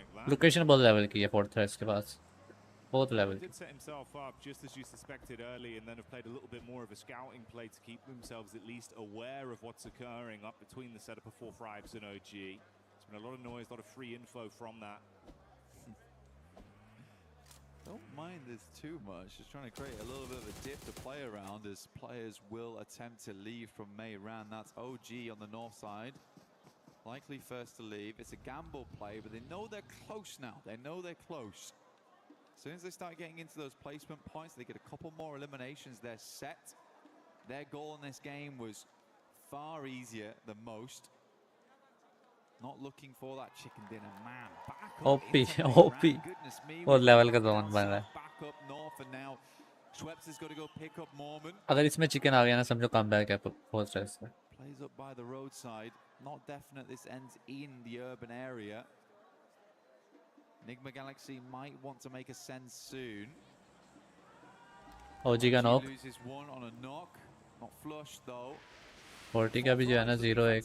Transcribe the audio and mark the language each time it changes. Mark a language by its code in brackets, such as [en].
[hi] Location बहुत level की है फोर्थ थ्रेड्स के पास, [en] both level. Did set himself up just as you suspected early, and then have played a little bit more of a scouting play to keep themselves at least aware of what's occurring up between the setup of 4Thrives and OG. There's been a lot of noise, a lot of free info from that. Don't mind this too much. Just trying to create a little bit of a dip to play around as players will attempt to leave from Meiran. That's OG on the north side. Likely first to leave. It's a gamble play, but they know they're close now. They know they're close. As soon as they start getting into those placement points, they get a couple more eliminations. They're set. Their goal in this game was far easier than most. Not looking for that chicken dinner, man. Back up OP, OP. Goodness me. [hi] और level का zone बन रहा है। [en] Back up north, and now Schweppes has got to go pick up Mormon. [hi] अगर इसमें chicken आ गया ना, समझो कमबैक है फोर्थ थ्रेड्स में। [en] Plays up by the roadside. Not definite this ends in the urban area. Enigma Galaxy might want to make a send soon. [hi] OG का knock. [en] Loses one on a knock. Not flush though. [hi] 40 का भी जो है ना 0-1.